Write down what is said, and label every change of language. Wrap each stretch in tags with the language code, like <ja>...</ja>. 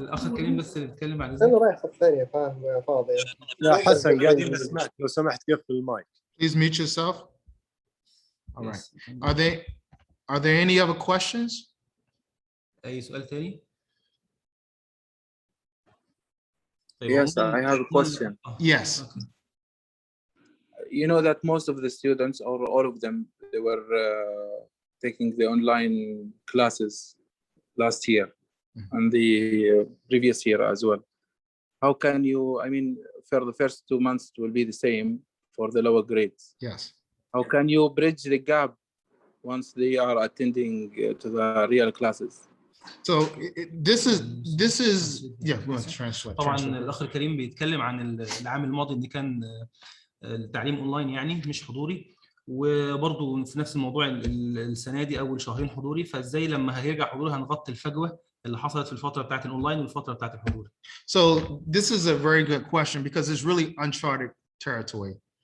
<ar>الاخ الكريم بس اللي بيتكلم عن انا رايح صف ثانيه فاهم يا فاضي. يا حسن قاعدين نسمعك، لو سمحت قفل المايك.</ar> <en>Please mute yourself. All right. Are there any other questions?</en> <ar>اي سؤال تاني؟</ar> <en>Yes, I have a question. Yes. Okay. You know that most of the students, or all of them, they were taking the online classes last year and the previous year as well. How can you, I mean, for the first 2 months it will be the same for the lower grades. Yes. How can you bridge the gap once they are attending to the real classes? So this is yeah, we want to translate.</en> <ar>طبعا الاخ الكريم بيتكلم عن العام الماضي ان كان التعليم اونلاين يعني مش حضوري، وبرضه في نفس الموضوع السنه دي اول شهرين حضوري، فازاي لما هيرجع حضوري هنغطي الفجوه اللي حصلت في الفتره بتاعت الاونلاين والفتره بتاعت الحضوري.</ar> <en>So this is a very good question because it's really uncharted territory.</en>